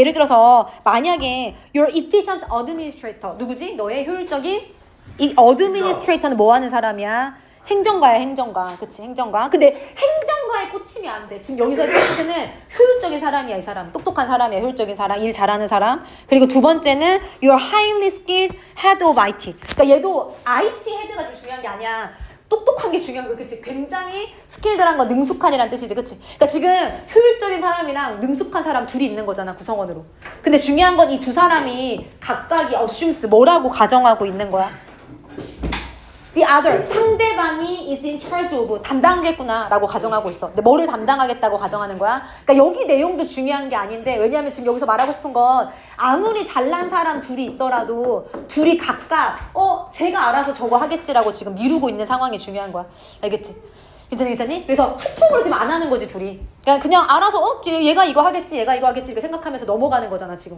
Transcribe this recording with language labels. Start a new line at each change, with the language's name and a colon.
Korean: 예를 들어서 만약에
English: your efficient administrator
Korean: 누구지? 너의 효율적인 이 administrator는 뭐 하는 사람이야? 행정가야. 그치? 행정가. 근데 행정가에 꽂히면 안 돼. 지금 여기서 포인트는 효율적인 사람이야. 이 사람. 똑똑한 사람이야. 효율적인 사람. 일 잘하는 사람. 그리고 두 번째는
English: you're highly skilled head of IT.
Korean: 그러니까 얘도 IT 헤드가 좀 중요한 게 아니야. 똑똑한 게 중요한 거야. 그치? 굉장히 스킬드란 거 능숙한이란 뜻이지. 그치? 그러니까 지금 효율적인 사람이랑 능숙한 사람 둘이 있는 거잖아. 구성원으로. 근데 중요한 건 이 두 사람이 각각이 assumes 뭐라고 가정하고 있는 거야?
English: The other,
Korean: 상대방이
English: is in charge of,
Korean: 담당하겠구나라고 가정하고 있어. 근데 뭐를 담당하겠다고 가정하는 거야? 그러니까 여기 내용도 중요한 게 아닌데 왜냐하면 지금 여기서 말하고 싶은 건 아무리 잘난 사람 둘이 있더라도 둘이 각각 제가 알아서 저거 하겠지라고 지금 미루고 있는 상황이 중요한 거야. 알겠지? 괜찮니? 그래서 소통을 지금 안 하는 거지 둘이. 그냥 알아서 얘가 이거 하겠지, 얘가 이거 하겠지 이렇게 생각하면서 넘어가는 거잖아 지금.